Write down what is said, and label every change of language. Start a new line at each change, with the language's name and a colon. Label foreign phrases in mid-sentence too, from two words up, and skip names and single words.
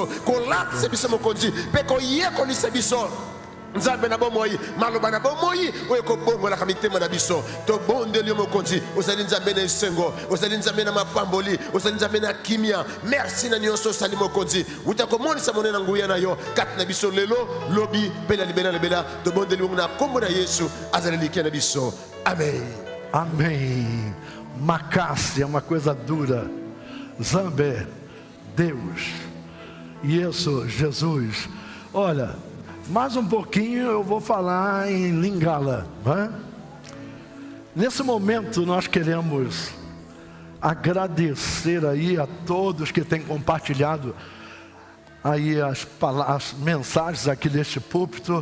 Lingala: kolatisa biso mokonzi mpe koyekolisa biso nzambe na bomoi maloba na bomoi oyo kobongolaka mitema na biso tobondeli yo mokonzi ozali nzambe na esengo ozali nzambe na mapamboli ozali nzambe na kimia merci na nyonso osali mokonzi uta komonisa monene na nguya na yo kati na biso lelo lobi mpe na libela tobondeli bongo na kombo na yesu azali likia na biso amen.
Portuguese: Amém. Macácia é uma coisa dura. Zambé, Deus. Isso, Jesus. Olha, mais um pouquinho eu vou falar em Lingala, né? Nesse momento nós queremos agradecer aí a todos que têm compartilhado aí as mensagens aqui deste púlpito.